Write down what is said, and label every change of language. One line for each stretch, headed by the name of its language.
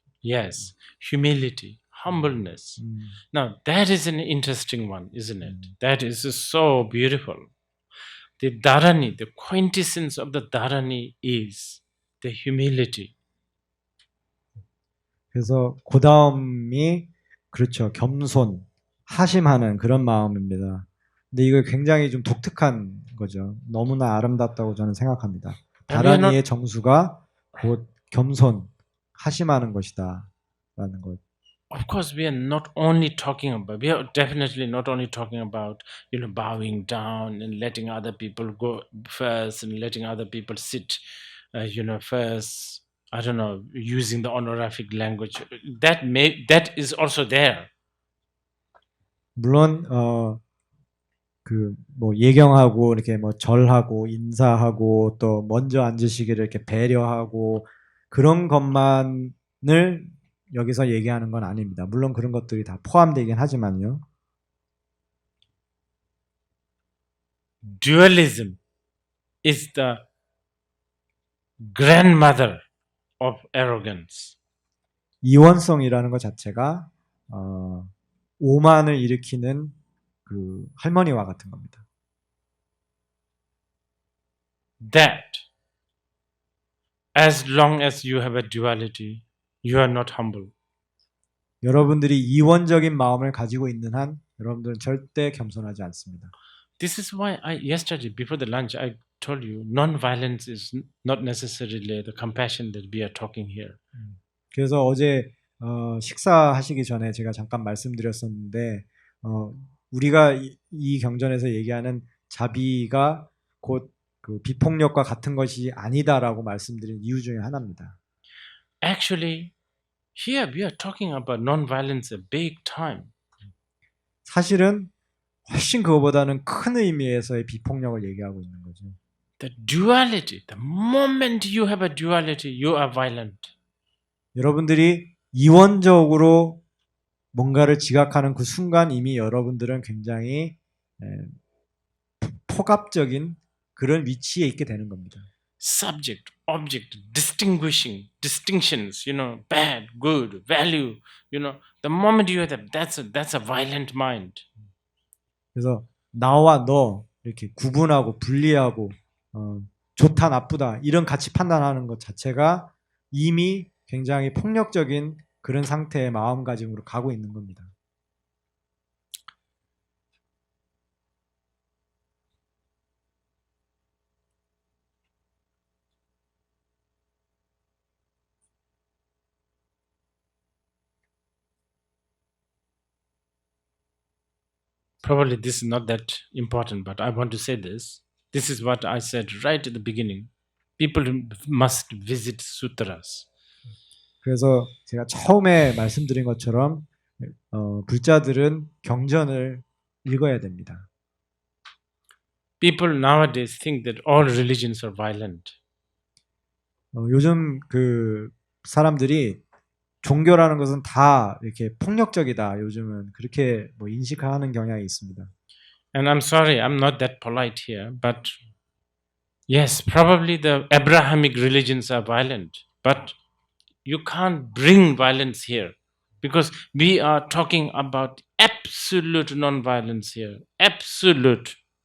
English: Yes, humility, humbleness. Now that is an interesting one, isn't it? That is so beautiful. The dharani, the quintessence of the dharani is the humility.
Korean: 그래서 그 다음이 그렇죠. 겸손, 하심하는 그런 마음입니다. 근데 이거 굉장히 좀 독특한 거죠. 너무나 아름답다고 저는 생각합니다. 다란이의 정수가 곧 겸손, 하심하는 것이다 라는 것.
English: Of course, we are not only talking about, we are definitely not only talking about, bowing down and letting other people go first and letting other people sit, first. I don't know, using the honorific language. That is also there.
Korean: 물론 그 뭐 예경하고 이렇게 뭐 절하고 인사하고 또 먼저 앉으시기를 이렇게 배려하고 그런 것만을 여기서 얘기하는 건 아닙니다. 물론 그런 것들이 다 포함되긴 하지만요.
English: Dualism is the grandmother of arrogance.
Korean: 이원성이라는 것 자체가 오만을 일으키는 그 할머니와 같은 겁니다.
English: That as long as you have a duality, you are not humble.
Korean: 여러분들이 이원적인 마음을 가지고 있는 한 여러분들은 절대 겸손하지 않습니다.
English: This is why yesterday before the lunch I told you non-violence is not necessarily the compassion that we are talking here.
Korean: 그래서 어제 식사하시기 전에 제가 잠깐 말씀드렸었는데 우리가 이 경전에서 얘기하는 자비가 곧 그 비폭력과 같은 것이 아니다라고 말씀드린 이유 중에 하나입니다.
English: Actually, here we are talking about non-violence a big time.
Korean: 사실은 훨씬 그거보다는 큰 의미에서의 비폭력을 얘기하고 있는 거죠.
English: The duality, the moment you have a duality, you are violent.
Korean: 여러분들이 이원적으로 뭔가를 지각하는 그 순간 이미 여러분들은 굉장히 포갑적인 그런 위치에 있게 되는 겁니다.
English: Subject, object, distinctions, bad, good, value, the moment you have that, that's a violent mind.
Korean: 그래서 나와 너 이렇게 구분하고 분리하고 좋다 나쁘다 이런 가치 판단하는 것 자체가 이미 굉장히 폭력적인 그런 상태의 마음가짐으로 가고 있는 겁니다.
English: Probably this is not that important, but I want to say this. This is what I said right at the beginning. People must visit sutras.
Korean: 그래서 제가 처음에 말씀드린 것처럼 불자들은 경전을 읽어야 됩니다.
English: People nowadays think that all religions are violent.
Korean: 요즘 그 사람들이 종교라는 것은 다 이렇게 폭력적이다. 요즘은 그렇게 뭐 인식하는 경향이 있습니다.
English: And I'm sorry, I'm not that polite here, but yes, probably the Abrahamic religions are violent, but you can't bring violence here because we are talking about absolute non-violence here. Absolute.